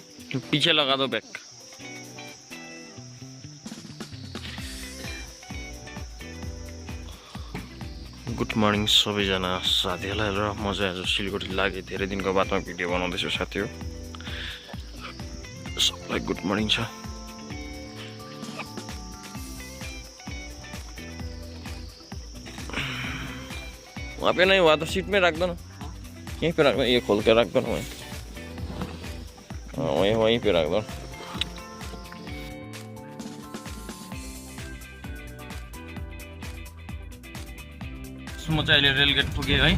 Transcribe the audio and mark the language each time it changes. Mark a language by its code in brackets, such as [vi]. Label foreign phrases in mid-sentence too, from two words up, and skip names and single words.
[hi] पीछे लगा दो बैग। [en] good morning [ne] सबैजना साथीहरूलाई र म चाहिँ आज सिलगढी लागेँ। धेरै दिनको बादमा भिडियो बनाउँदैछु साथीहरू। सबलाई [en] good morning [ne] छ। [hi] वहाँ पे नहीं, वहाँ तो सीट में रख दो ना, यहीं पे रख दो, ये खोल के रख दो ना वहीं। हाँ वहीं पे रख दो। [ne] म चाहिँ अहिले रेलगेट पुगेँ है।